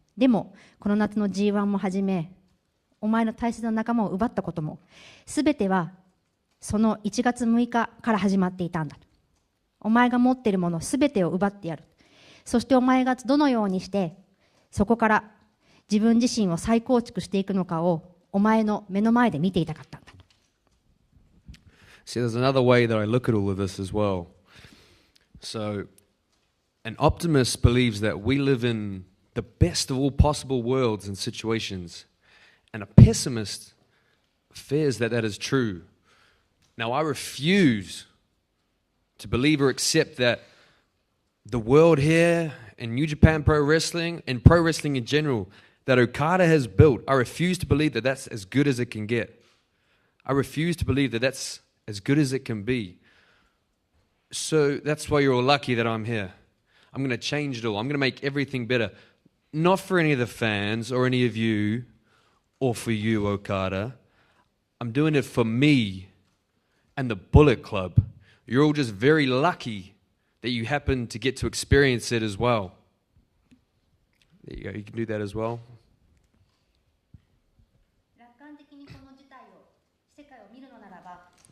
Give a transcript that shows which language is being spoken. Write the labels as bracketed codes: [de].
[ja] でもこの夏の G1 もはじめお前の大切な仲間を奪ったこともすべてはその1月6日から始まっていたんだ。お前が持っているものすべてを奪ってやる。そしてお前がどのようにしてそこから自分自身を再構築していくのかをお前の目の前で見ていたかったんだ。 [en] See, there's another way that I look at all of this as well. So, an optimist believes that we live in the best of all possible worlds and situations, and a pessimist fears that that is true. Now, I refuse to believe or accept that the world here in New Japan Pro Wrestling and pro wrestling in general that Okada has built, I refuse to believe that that's as good as it can get. I refuse to believe that that's as good as it can be. So that's why you're all lucky that I'm here. I'm going to change it all. I'm going to make everything better. Not for any of the fans or any of you or for you, Okada. I'm doing it for me and the Bullet Club. You're all just very lucky that you happen to get to experience it as well. There you go. You can do that as well. [ja] 楽観的にこの事態を世界を見るのならば